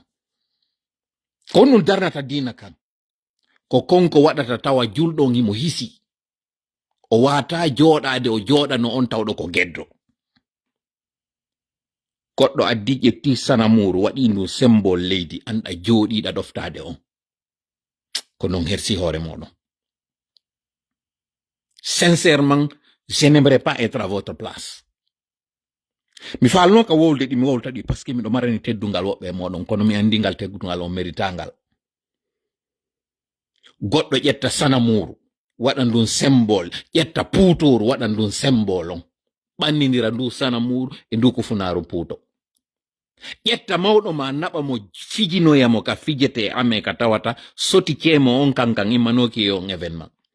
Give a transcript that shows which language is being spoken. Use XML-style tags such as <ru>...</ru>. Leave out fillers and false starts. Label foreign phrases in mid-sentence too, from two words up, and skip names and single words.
<ff>Ko ɗum darnata diina kan. Ko konko waɗata tawa julɗon himo hisi. O wata jooɗade o jooɗano on tawɗo ko geddo. Goɗɗo addi ƴetti sanamuru waɗi ndu symbol leydi anɗa jooɗiɗa ɗoftade on. Ko non hersi hoore moɗon.</ff> <fr>Sincèrement, je n'aimerais pas être à votre place.</fr> <ff>Mi falno ka wolde ɗi mi wolta ɗi</ff> <fr>parce que</fr> <ff>miɗo marani teddungal woɓɓe moɗon kono mi andingal teddungal on méritangal. Goɗɗo ƴetta sanamuru waɗan ɗum symbol, ƴetta puutoru waɗan ɗum symbol on, ɓannidira ndu sanamuru e ndu kufunaru puuto. ƴetta mawɗo ma naɓa mo fijinoyamo ka fijete ame ka tawata soti ceemo on kankan immanoki e on événement.</ff>